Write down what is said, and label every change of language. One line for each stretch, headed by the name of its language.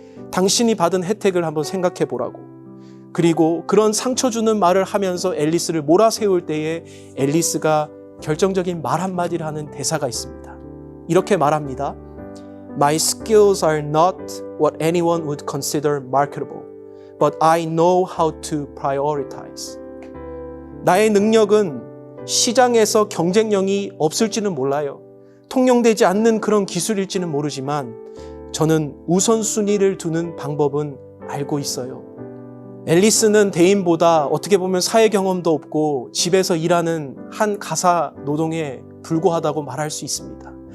Korean: 당신이 받은 혜택을 한번 생각해 보라고. 그리고 그런 상처 주는 말을 하면서 앨리스를 몰아세울 때에 앨리스가 결정적인 말 한마디를 하는 대사가 있습니다. 이렇게 말합니다.
English: My skills are not what anyone would consider marketable, but I know how to prioritize.
Korean: 나의 능력은 시장에서 경쟁력이 없을지는 몰라요. 통용되지 않는 그런 기술일지는 모르지만 저는 우선순위를 두는 방법은 알고 있어요. 앨리스는 대인보다 어떻게 보면 사회 경험도 없고 집에서 일하는 한 가사 노동에 불과하다고 말할 수 있습니다.